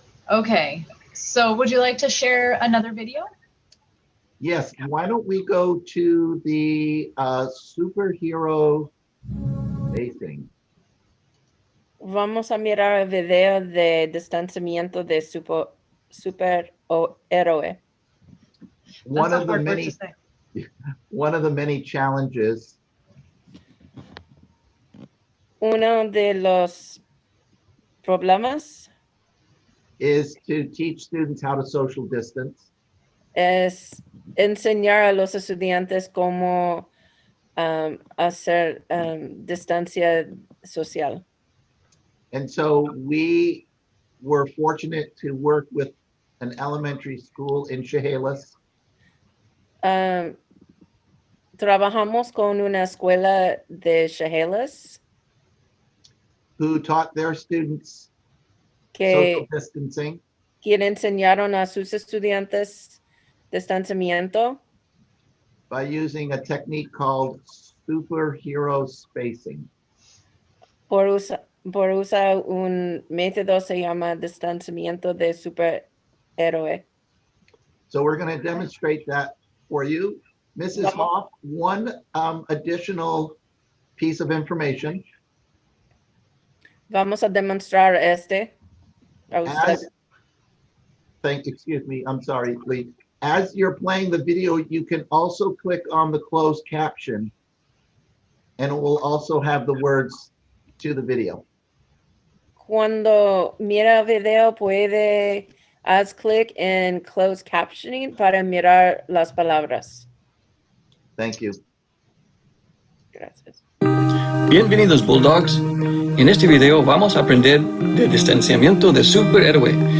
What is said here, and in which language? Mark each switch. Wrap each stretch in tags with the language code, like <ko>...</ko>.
<en>Okay, so would you like to share another video? Yes, why don't we go to the superhero racing?</en> <es>Vamos a mirar el video de distanciamiento de superhéroe.</es> <en>One That's a of the hard word to many say. one of the many challenges</en> <es>Uno de los problemas</es> <en>is to teach students how to social distance.</en> <es>es enseñar a los estudiantes cómo hacer distancia social.</es> <en>And so we were fortunate to work with an elementary school in Chehalis</en> <es>Trabajamos con una escuela de Chehalis</es> <en>who taught their students</en> <es>que</es> <en>social distancing</en> <es>enseñaron a sus estudiantes distanciamiento</es> <en>by using a technique called superhero spacing.</en> <es>por usar un método se llama distanciamiento de superhéroe.</es> <en>So we're going to demonstrate that for you. Mrs. Hoff, one additional piece of information.</en> <es>Vamos a demostrar este. A usted.</es> <en>Excuse me, I'm sorry, Lee. As you're playing the video, you can also click on the closed caption and it will also have the words to the video.</en> <es>Cuando mira el video puede haz clic en closed captioning para mirar las palabras.</es> <en>Thank you.</en> <es>Gracias. Bienvenidos Bulldogs. En este video vamos a aprender de distanciamiento de superhéroe.</es>